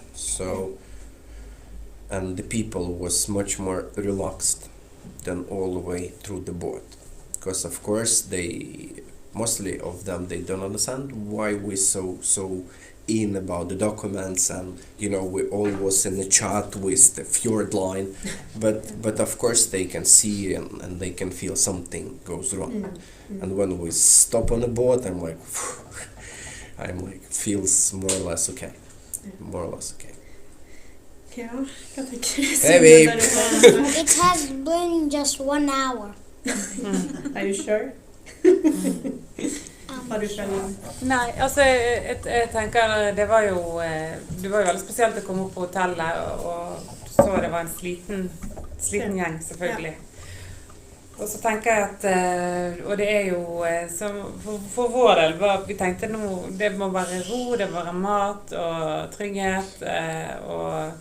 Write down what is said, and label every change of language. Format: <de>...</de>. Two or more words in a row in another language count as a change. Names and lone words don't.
<en>So, and the people was much more relaxed than all the way through the boat, because of course mostly of them, they don't understand why we so in about the documents, and we all was in the chat with the fjord line, but of course they can see and they can feel something goes wrong. And when we stop on the boat, I'm like feels more or less okay.</en> <no>Ja, hva tenker du?</no> <en>Hey babe! It has been just 1 hour. Are you sure?</en> <no>Har du skjønner? Nei, altså jeg tenker det var jo veldig spesielt å komme opp på hotellet, og så det var en sliten gjeng selvfølgelig. Og så tenker jeg at, og det jo, for vår del, vi tenkte nå, det må være ro, det må være mat og trygghet, og</no>